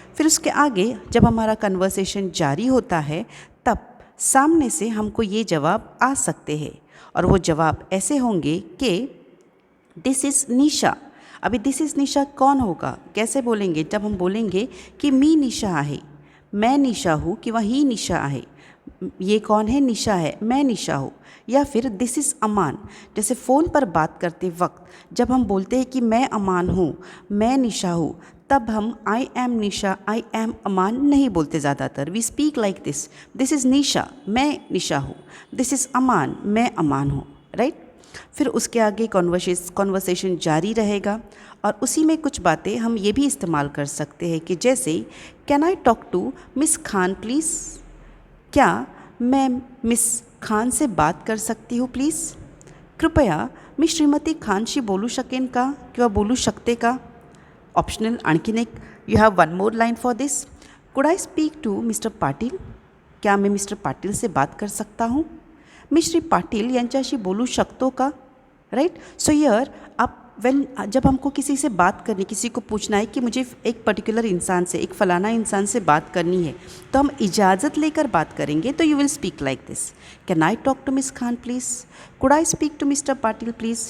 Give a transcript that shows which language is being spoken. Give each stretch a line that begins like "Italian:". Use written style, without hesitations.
Hindi: फिर उसके आगे जब हमारा कन्वर्सेशन जारी होता है, तब सामने से हमको ये जवाब आ सकते हैं और वो जवाब ऐसे होंगे कि
English: This is Nisha.
Hindi: अभी
English: this is Nisha
Hindi: कौन होगा, कैसे बोलेंगे? जब हम बोलेंगे कि
Marathi: मी निशा आहे,
Hindi: मैं निशा हूँ, कि
Marathi: ही निशा आहे,
Hindi: ये कौन है? निशा है, मैं निशा हूँ। या फिर
English: This is Aman.
Hindi: जैसे फ़ोन पर बात करते वक्त जब हम बोलते हैं कि मैं अमान हूँ, मैं निशा हूँ, तब हम
English: I am Nisha, I am Aman
Hindi: नहीं बोलते ज़्यादातर।
English: we speak like this, this is Nisha,
Hindi: मैं निशा हूँ,
English: this is Aman,
Hindi: मैं अमान हूँ,
English: Right.
Hindi: फिर उसके आगे कॉन्वर्सेशन जारी रहेगा और उसी में कुछ बातें हम ये भी इस्तेमाल कर सकते हैं कि जैसे
English: Can I talk to Miss Khan please?
Hindi: क्या मैं मिस खान से बात कर सकती हूँ प्लीज़?
Marathi: कृपया मी श्रीमती खानशी बोलू शकेन का किंवा बोलू शकते का? ऑप्शनल आणखीन एक,
English: You have one more line for this. Could I speak to mister Patil?
Hindi: क्या मैं मिस्टर पाटिल से बात कर सकता हूँ?
Marathi: मी श्री पाटिल यांच्याशी बोलू शकतो का?
English: Right. So here
Hindi: आप जब हमको किसी से बात करनी, किसी को पूछना है कि मुझे एक पर्टिकुलर इंसान से, एक फ़लाना इंसान से बात करनी है, तो हम इजाज़त लेकर बात करेंगे।
English: तो you will speak like this, can I talk to Miss Khan please? Could I speak to Mr Patil please?